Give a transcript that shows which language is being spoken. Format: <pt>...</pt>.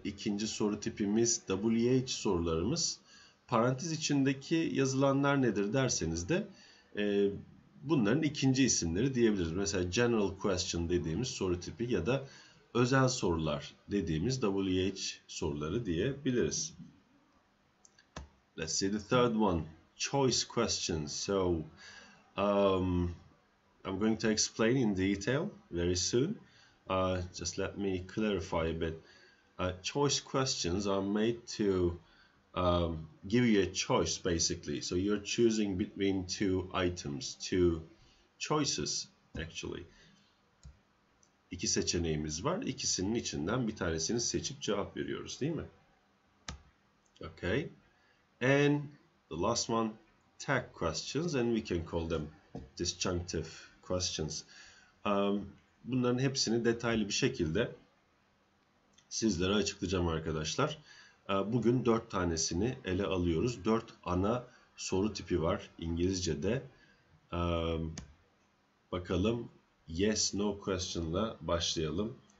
<tr>İkinci soru tipimiz WH sorularımız. Parantez içindeki yazılanlar nedir derseniz de bunların ikinci isimleri diyebiliriz. Mesela general question dediğimiz soru tipi ya da özel sorular dediğimiz WH soruları diyebiliriz.</tr> <en>Let's see the third one. Choice questions. So I'm going to explain in detail very soon. Just let me clarify a bit. Choice questions are made to give you a choice basically. So you're choosing between two items, two choices actually.</en> <tr>İki seçeneğimiz var. İkisinin içinden bir tanesini seçip cevap veriyoruz, değil mi?</tr> <en>Okay. And the last one, tag questions, and we can call them disjunctive questions.</en> <tr>Bunların hepsini detaylı bir şekilde sizlere açıklayacağım arkadaşlar. Bugün 4 tanesini ele alıyoruz. 4 ana soru tipi var İngilizce'de. Bakalım, yes no question'la başlayalım.</tr>